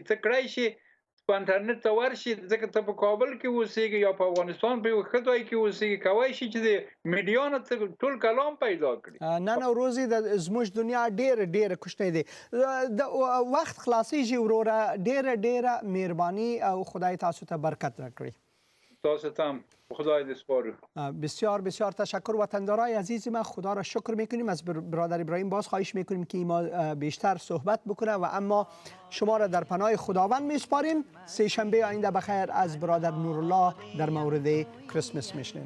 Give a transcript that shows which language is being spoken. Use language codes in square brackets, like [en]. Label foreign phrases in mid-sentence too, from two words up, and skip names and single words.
[ps] ته کړی شي په انټرنیټ ته ورشي، ځکه ته په کابل کې اوسېږي یا په افغانستان په یو ښه ځای کې اوسېږي، کولی شي چې د میډیا نه ټول کلام پیدا کړي. نن ورځې زموږ دنیا ډېره کوچنۍ دی، د وخت خلاصېږي وروره. ډېره مهرباني او خدای تاسو ته برکت راکړي. تاسو ته هم خدای دې سپارو. [fa] بسیار بسیار تشکر. وطندارای عزیز ما خدا را شکر میکنیم. از برادر ابراهیم باز خواهش میکنیم که ما بیشتر صحبت بکنه و اما شما را در پناه خداوند میسپاریم. سه شنبه آینده بخیر از برادر نورالله در مورد کریسمس میشنیم.